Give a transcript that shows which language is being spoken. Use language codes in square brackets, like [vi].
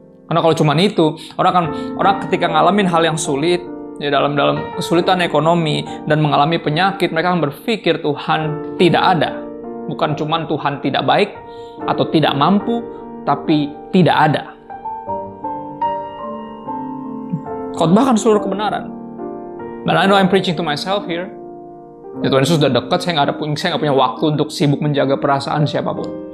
[id] Karena kalau cuma itu, orang ketika ngalamin hal yang sulit, ya dalam kesulitan ekonomi dan mengalami penyakit, mereka akan berpikir Tuhan tidak ada. Bukan cuma Tuhan tidak baik atau tidak mampu, tapi tidak ada. Khotbahkan seluruh kebenaran. [en] But I know I'm preaching to myself here. [id] Ya, Tuhan Yesus sudah dekat, saya nggak punya waktu untuk sibuk menjaga perasaan siapapun.